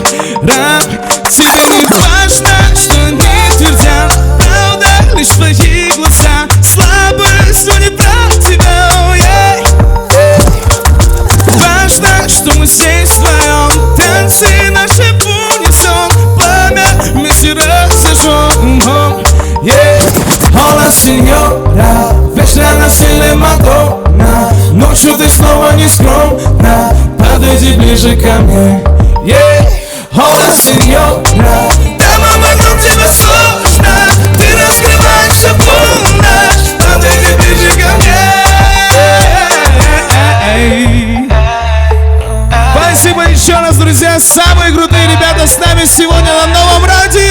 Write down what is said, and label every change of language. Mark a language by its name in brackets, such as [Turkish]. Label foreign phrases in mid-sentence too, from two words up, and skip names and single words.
[Russian] Тебе не важно, что они твердят. Правда, лишь твои глаза. Слабость, но не про тебя, важно, что мы здесь вдвоем. Танцы наши в унисон. Пламя вместе разожжем. [Spanish] Hola, señora, [Russian] вечно на стиле Мадонна. Ночью ты снова не скромна, подойди ближе ко мне. [Spanish] Hola, señora, [Russian] дама, вокруг тебя сложно. Ты раскрываешься полночь, подойди ближе ко мне. Спасибо еще раз, друзья. Самые крутые ребята с нами сегодня на новом радио.